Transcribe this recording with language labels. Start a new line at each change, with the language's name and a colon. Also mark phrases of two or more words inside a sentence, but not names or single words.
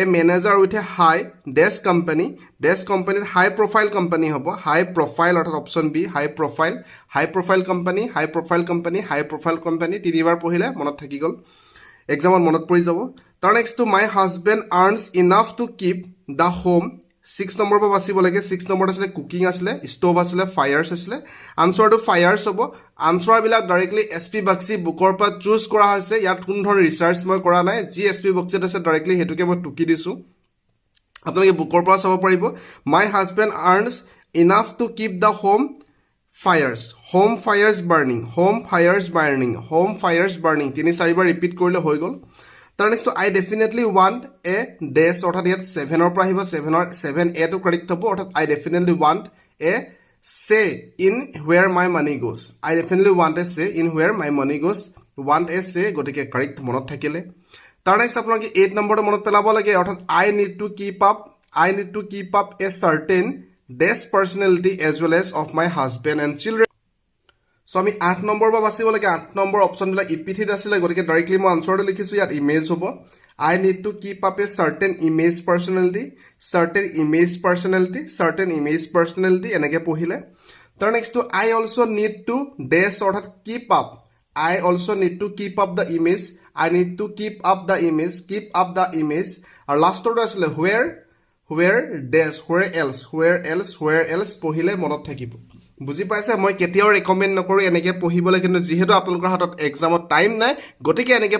English: manager with a high dash
Assamese: কোম্পানীত
English: high profile company
Assamese: হ'ব
English: high profile
Assamese: অৰ্থাৎ
English: option B high profile company
Assamese: তিনিবাৰ পঢ়িলে মনত থাকি গ'ল এক্সামত মনত পৰি যাব তাৰ নেক্সটটো
English: my husband earns enough to keep the home
Assamese: 6 নম্বৰৰ পৰা বাচিব লাগে 6 নম্বৰত আছিলে কুকিং আছিলে ষ্ট'ভ আছিলে ফায়াৰ্ছ আছিলে আনচাৰটো ফায়াৰ্ছ হ'ব আনচাৰবিলাক ডাইৰেক্টলি এছ পি বাক্সি বুকৰ পৰা চুজ কৰা হৈছে ইয়াত কোনো ধৰণৰ ৰিচাৰ্চ মই কৰা নাই যি এছ পি বাক্সিত আছে ডাইৰেক্টলি সেইটোকে মই টুকি দিছোঁ আপোনালোকে বুকৰ পৰা চাব পাৰিব
English: my husband earns enough to keep the home fires
Assamese: বাৰ্ণিং 3-4বাৰ ৰিপিট কৰিলে হৈ গ'ল তাৰ নেক্সটটো
English: I definitely want a dash
Assamese: অৰ্থাৎ ইয়াত 7ৰ পৰা আহিব 7A টো কাৰেক্ট হ'ব অৰ্থাৎ
English: I definitely want a say in where my money goes I definitely want a say in where my money goes want a say
Assamese: গতিকে কাৰেক্ট মনত থাকিলে তাৰ নেক্সট আপোনালোকে 8 নম্বৰটো মনত পেলাব লাগে অৰ্থাৎ
English: I need to keep up a certain dash personality as well as of my husband and children
Assamese: চ' আমি 8 নম্বৰ পৰা বাচিব লাগে 8 নম্বৰ অপশ্যনবিলাক ইপিঠিত আছিলে গতিকে ডাইৰেক্টলি মই আনচাৰটো লিখিছোঁ ইয়াত ইমেজ হ'ব
English: I need to keep up a certain image personality
Assamese: এনেকৈ পঢ়িলে তাৰ নেক্সটটো
English: I also need to dash
Assamese: অৰ্থাৎ
English: keep up the image
Assamese: আৰু লাষ্টৰটো আছিলে
English: where else
Assamese: পঢ়িলে মনত থাকিব বুজি পাইছে মই কেতিয়াও ৰেকমেণ্ড নকৰোঁ এনেকৈ পঢ়িবলৈ কিন্তু যিহেতু আপোনালোকৰ হাতত এক্সামত টাইম নাই গতিকে এনেকৈ